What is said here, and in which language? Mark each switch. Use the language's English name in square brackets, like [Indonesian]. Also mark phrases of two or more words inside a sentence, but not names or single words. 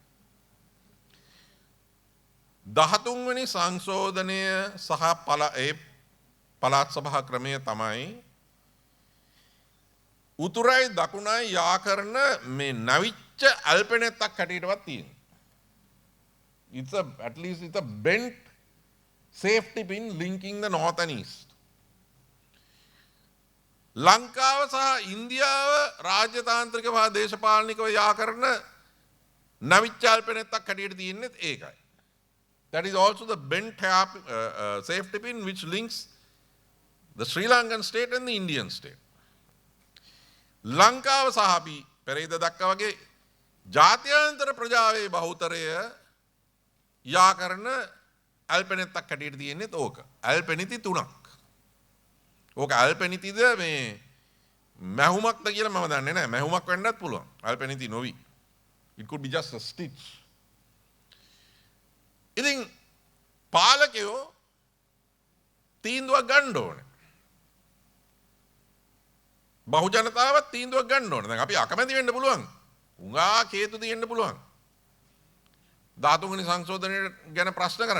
[Sinhala] 13 වෙනි සංශෝධනය සහ පළාත් සභා ක්‍රමය තමයි උතුරයි දකුණයි යා කරන මේ නවිච්ච අල්පෙනෙත්තක් හැටියටවත් තියෙනවා. [English] At least it's a bent safety pin linking the north and east. [Sinhala] ලංකාව සහ ඉන්දියාව රාජ්‍යතාන්ත්‍රිකව හා දේශපාලනිකව යා කරන නවිච්ච අල්පෙනෙත්තක් හැටියට තියෙන්නේ ඒකයි. [English] That is also the bent safety pin which links the Sri Lankan state and the Indian state. [Sinhala] ලංකාව සහ අපි පෙරේද දක්වා වගේ ජාත්‍යන්තර ප්‍රජාවේ බහුතරය යා කරන අල්පෙනෙත්තක් හැටියට තියෙන්නේ ඕක. අල්පෙනිති 3ක්. ඕක අල්පෙනිතිද මේ මැහුමක්ද කියලා මම දන්නේ නැහැ. මැහුමක් වෙන්නත් පුළුවන්. අල්පෙනිති නොවි. [English] It could be just a stitch. [Sinhala] ඉතින් පාලකයෝ තීන්දුවක් ගන්න ඕනේ. බහු ජනතාවත් තීන්දුවක් ගන්න ඕනේ. දැන් අපි අකමැති වෙන්න පුළුවන්. උඟා හේතු තියෙන්න පුළුවන්. 13 වෙනි සංශෝධනය ගැන ප්‍රශ්න කරන්න.